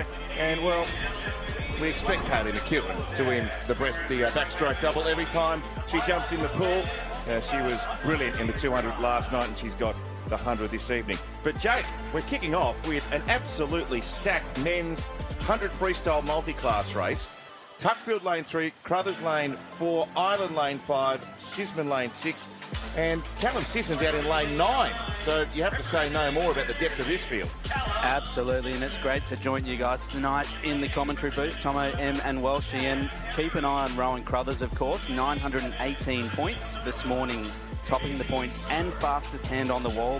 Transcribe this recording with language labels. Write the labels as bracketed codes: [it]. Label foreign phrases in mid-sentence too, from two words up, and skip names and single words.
[en] And, well, we expect Kaylee McEwen to win the backstroke double every time she jumps in the pool. She was brilliant in the 200 last night, and she's got the 100 this evening. But, Jake, we're kicking off with an absolutely stacked men's 100 freestyle multi-class race. Tuckfield lane 3, Crothers lane 4, Island lane 5, Sisman lane 6, and Callum Simpson down in lane 9. So you have to say no more about the depth of this field. Absolutely, and it's great to join you guys tonight in the commentary booth. Tomo, Em and Welshie, and keep an eye on Rowan Crothers, of course. 918 points this morning, topping the points and fastest hand on the wall.